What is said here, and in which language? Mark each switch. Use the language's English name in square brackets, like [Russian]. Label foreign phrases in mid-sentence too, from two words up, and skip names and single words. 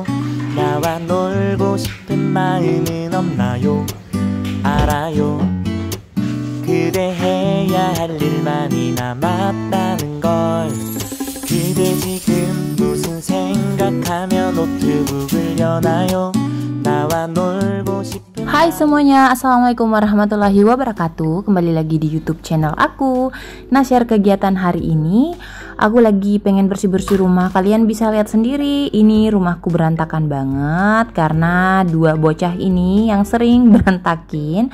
[Korean] 나와 놀고 싶은 마음은 없나요? 알아요. 그대 해야 할 일 많이 남았다는 걸. 그대 지금 무슨 생각하며 노트북을 여나요? 나와 놀고 싶은. [Indonesian] Hai semuanya, [Arabic] السلام عليكم ورحمة الله وبركاته. [Indonesian] Kembali lagi di YouTube channel aku. Nah, share kegiatan hari ini. Aku lagi pengen bersih-bersih rumah. Kalian bisa lihat sendiri, ini rumahku berantakan banget karena dua bocah ini yang sering berantakin.